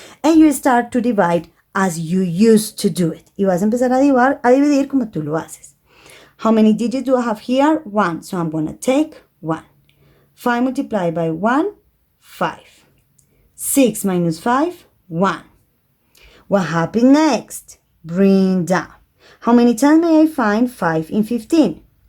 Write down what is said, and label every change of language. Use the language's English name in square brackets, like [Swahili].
[English] And you start to divide as you used to do it. [Spanish] Y vas a empezar a dividir como tú lo haces. [English] How many digits do I have here? 1. So I'm going to take 1. 5 multiplied by 1, 5. 6 minus 5, 1. What happens next? Bring down. How many times may I find 5 in 15?